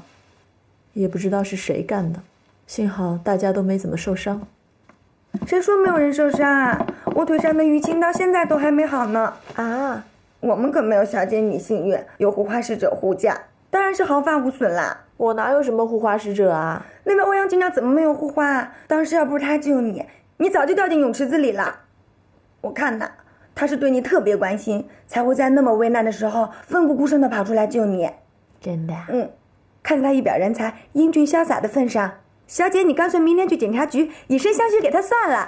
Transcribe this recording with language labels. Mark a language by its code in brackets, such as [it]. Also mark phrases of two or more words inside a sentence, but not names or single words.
[zh] 也不知道是誰幹的，幸好大家都沒怎麼受傷。誰說沒有人受傷啊？我腿上的淤青到現在都還沒好呢。啊，我們可沒有小姐你幸運，有護花使者護駕，當然是毫髮無損啦。我哪有什麼護花使者啊？那位歐陽警長怎麼沒有護花啊？當時要不是他救你，你早就掉進泳池子裡了。我看吶，他是對你特別關心，才會在那麼危難的時候奮不顧身地跑出來救你。真的？嗯。看在他一表人才、英俊瀟灑的份上，小姐，你乾脆明天去警察局以身相許給他算了。